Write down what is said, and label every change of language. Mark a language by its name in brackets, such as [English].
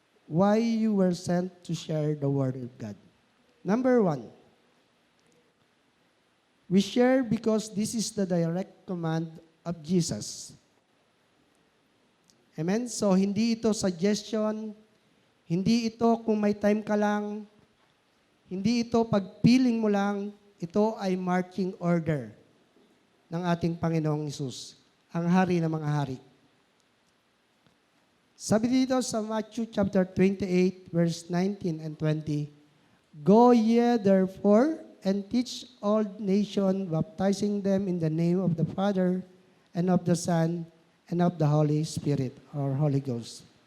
[English] Why you were sent to share the Word of God. Number 1, we share because this is the direct command of Jesus. Amen? [Filipino] So, hindi ito suggestion, hindi ito kung may time ka lang, hindi ito pagpiling mo lang, ito ay marching order ng ating Panginoong Hesus, ang Hari ng mga hari. Sabi dito sa [English] Matthew chapter 28, verse 19 and 20, Go ye therefore and teach all nations, baptizing them in the name of the Father and of the Son and of the Holy Spirit, or Holy Ghost.